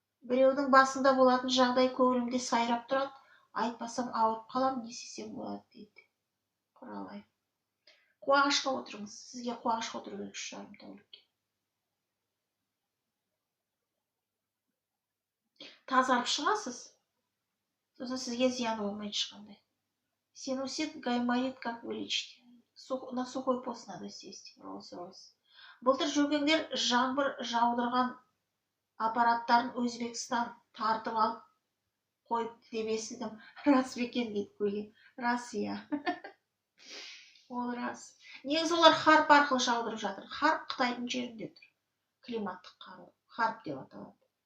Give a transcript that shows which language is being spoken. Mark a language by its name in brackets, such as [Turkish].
[Kazakh] Біреудің басында болатын жағдай көңілімде сайрап тұрады. Айтпасам ауырып қалам, не істесем болады дейді. Құралай. Қуағашқа отырыңыз. Сізге қуағашқа отыру керек 3,5 тәулікке. Тазарып шығасыз. Сосын сізге зиян болмайды ешқандай. [Russian] Синусит гайморит как вылечить? На сухой пост надо сесть. Роллс-Ройс. [Kazakh] Былтыр жүргендер жаңбыр жаудырған аппараттарын Өзбекстан тартып алып қойыпты деп естідім. Рас бекен дейді Гүлге. Рас, иә. Ол рас. Негізі олар харп арқылы жаудырып жатыр. Харп Қытайдың жерінде тұр. Климаттық қару. Харп деп аталады.